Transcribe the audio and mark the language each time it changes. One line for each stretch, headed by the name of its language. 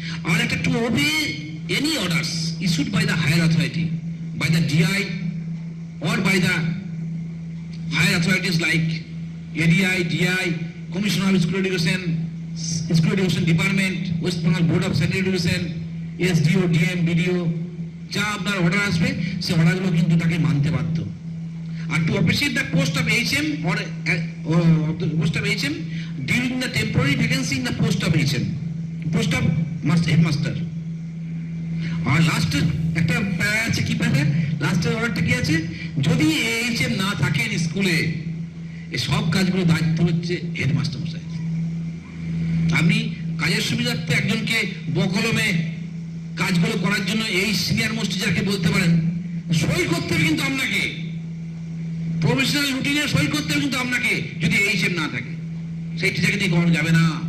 English: আর একটা to obey any orders issued by the higher authority, by the DI or by the higher authorities like ADI, DI, Commissioner of School Education Department, West Bengal Board of Secondary Education, SDO, DM, BDO,
Bangla: যা আপনার order আসবে সে অর্ডারগুলো কিন্তু তাকে মানতে বাধ্য।
English: আর to officiate the post of HM or post of HM during the temporary vacancy in the post of HM, post of headmaster.
Bangla: আর লাস্টের একটা প্যারা আছে, কি প্যারা? লাস্টের অর্ডারটা কি আছে? যদি এইচএম না থাকেন স্কুলে, এই সব কাজগুলো দায়িত্ব হচ্ছে হেডমাস্টার মশাই। আপনি কাজের সুবিধার্থে একজনকে বকলমে কাজগুলো করার জন্য এই সিনিয়র মোস্ট টিচারকে বলতে পারেন, সই করতে হবে কিন্তু আপনাকে, প্রফেশনাল রুটিনে সই করতে হবে কিন্তু আপনাকে, যদি এইচএম না থাকে সেই টিচারকে দিয়ে করানো যাবে না।